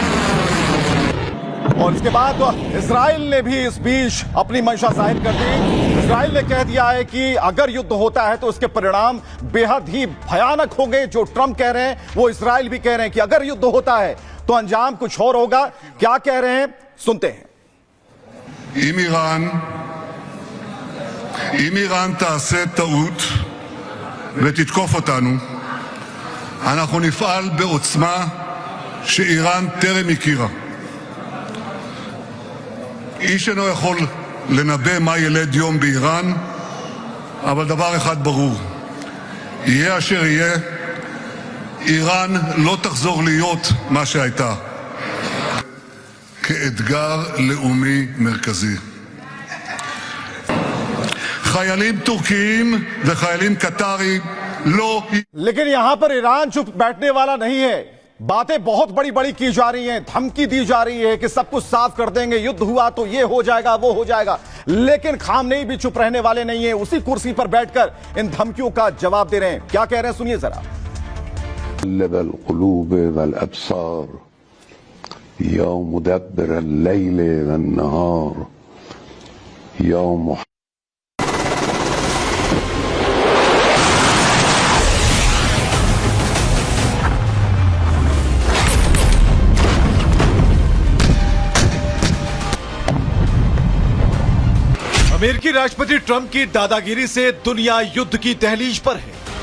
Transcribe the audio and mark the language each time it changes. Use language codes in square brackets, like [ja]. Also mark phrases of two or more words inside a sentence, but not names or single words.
[hi] और इसके बाद इजराइल ने भी इस बीच अपनी मंशा जाहिर कर दी। इजराइल ने कह दिया है कि अगर युद्ध होता है तो उसके परिणाम बेहद ही भयानक होंगे। जो ट्रंप कह रहे हैं वो इजराइल भी कह रहे हैं कि अगर युद्ध होता है तो अंजाम कुछ और होगा। क्या कह रहे हैं सुनते हैं। [he] אם איראן תעשה טעות ותתקוף אותנו, אנחנו נפעל בעוצמה שאיראן טרם הכירה. איש אינו יכול לנבא מה ילד יום באיראן, אבל דבר אחד ברור, יהיה אשר יהיה, איראן לא תחזור להיות מה שהייתה, כאתגר לאומי מרכזי. חיילים טורקיים וחיילים קטרים לא... [hi] लेकिन यहां पर ईरान चुप बैठने वाला नहीं है। बातें बहुत बड़ी बड़ी की जा रही हैं, धमकी दी जा रही है कि सब कुछ साफ कर देंगे, युद्ध हुआ तो ये हो जाएगा वो हो जाएगा। लेकिन खामनेई भी चुप रहने वाले नहीं है, उसी कुर्सी पर बैठकर इन धमकियों का जवाब दे रहे हैं। क्या कह रहे हैं सुनिए जरा। [ar] القلوب والأبصار يا مدبر الليل والنهار يا [hi] अमेरिकी राष्ट्रपति ट्रंप की दादागिरी से दुनिया युद्ध की तहलीज पर है।